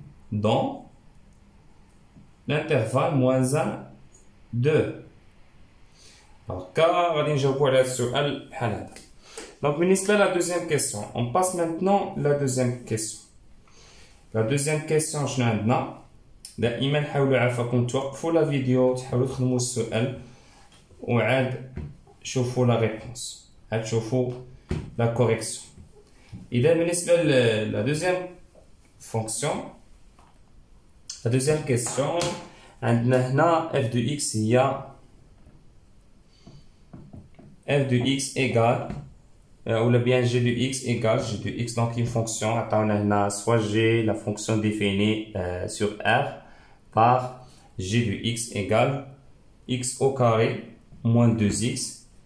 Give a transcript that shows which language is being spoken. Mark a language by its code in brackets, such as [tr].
[fr] dans l'intervalle moins 1 2 alors car [ar] غادي نجاوبوا على السؤال بحال هذا [fr] donc [ar] بالنسبة [fr] la deuxième question on passe maintenant la deuxième question. La deuxième question [ar] شنو عندنا دائما حاولوا عافاكم توقفوا لا فيديو تحاولوا تخدموا السؤال وعاد شوفوا لا ريبونس عاد شوفوا لا كوريكسيون. اذا بالنسبه لا دوزيام فونكسيون لا دوزيام كيسيون عندنا هنا [fr] f de x هي f de x égale ou bien g de x égale g de x donc une fonction [ar] عطاونا [fr] soit g la fonction définie sur R par g de x égale x au carré moins 2x